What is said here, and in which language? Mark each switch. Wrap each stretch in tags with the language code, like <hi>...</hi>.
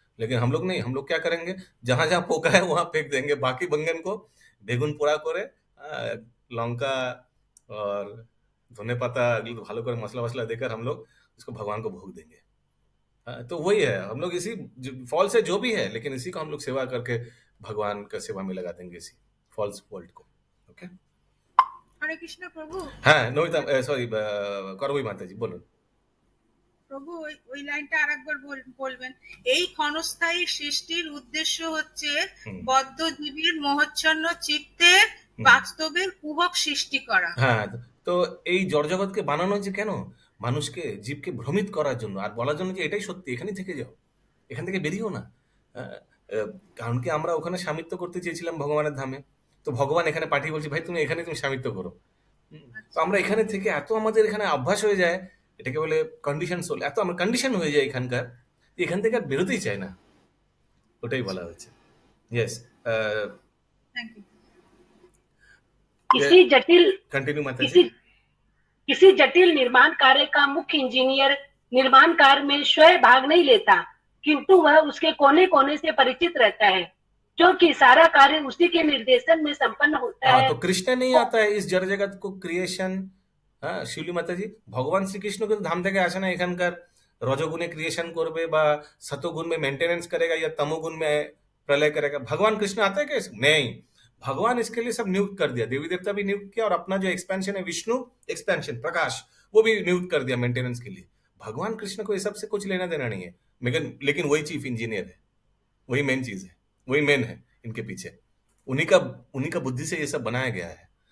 <hi>लेकिन हम लोग नहीं, हम लोग क्या करेंगे, जहां जहां पोका है वहां फेंक देंगे, बाकी बैंगन को</hi> <bn>बेगुन पोड़ा करे,</bn> <hi>लौंका और</hi> <bn>धने पाता भालो कर</bn> <hi>मसला वसला देकर हम लोग इसको भगवान को भोग देंगे। तो वही है, हम लोग इसी फॉल्स है जो भी है, लेकिन इसी को हम लोग सेवा करके भगवान का सेवा में लगा देंगे, इसी फॉल्स वर्ल्ड को।</hi> <en>okay,</en> <hi>हरे कृष्ण प्रभु। हाँ नोविता, सॉरी</hi> <bn>করবই মাতাজি, বলুন প্রভু। ওই লাইনটা আরেকবার বলবেন। এই ক্ষণস্থায়ী সৃষ্টির উদ্দেশ্য হচ্ছে বদ্ধ জীবের মোহচ্ছন্ন চিত্তে বাস্তবের কুহক সৃষ্টি করা। হ্যাঁ, তো এই জড়জগৎকে বানানো হচ্ছে কেন? মানুষকে, জীবকে ভ্রমিত করার জন্য, আর বলার জন্য যে এটাই সত্যি, এখানেই থেকে যাও, এখান থেকে বেরিয়েও না। কারণ কি আমরা ওখানে স্বামিত্ব করতে চেয়েছিলাম ভগবানের ধামে, তো ভগবান এখানে পাঠিয়ে বলছি ভাই তুমি এখানে তুমি স্বামিত্ব করো। তো আমরা এখানে থেকে এত আমাদের এখানে অভ্যাস হয়ে যায়, এটাকে বলে কন্ডিশন সোল, এত আমরা কন্ডিশন হয়ে যায় এখানকার, এখান থেকে আর বেরোতেই চায় না, ওটাই বলা হচ্ছে।</bn> <en>Yes, thank you.</en> <hi>किसी जटिल कंटिन्यू माताजी। किसी जटिल निर्माण कार्य का मुख्य इंजीनियर निर्माण कार्य में स्वयं भाग नहीं लेता, किंतु वह उसके कोने कोने से परिचित रहता है, क्योंकि सारा कार्य उसी के निर्देशन में संपन्न होता है। तो कृष्ण नहीं आता है इस जड़ जगत को क्रिएशन।</hi> <bn>হ্যাঁ, শিউলি মাতাজি, ভগবান শ্রীকৃষ্ণ কিন্তু ধাম থেকে আসে না এখানকার</bn> <hi>रजोगुण क्रिएशन</hi> <bn>করবে বা</bn> <hi>सतोगुण में मेंटेनेंस करेगा या तमोगुण में प्रलय करेगा। भगवान कृष्ण आते हैं कैसे? नहीं, भगवान इसके लिए सब नियुक्त कर दिया, देवी देवता भी नियुक्त किया, और अपना जो एक्सपेंशन है विष्णु एक्सपेंशन प्रकाश, वो भी नियुक्त कर दिया मेंटेनेंस के लिए। भगवान कृष्ण को ये सब से कुछ लेना देना नहीं है, लेकिन वही चीफ इंजीनियर है, वही मेन चीज है, वही मेन है इनके पीछे, उन्हीं का बुद्धि से ये सब बनाया गया है।</hi>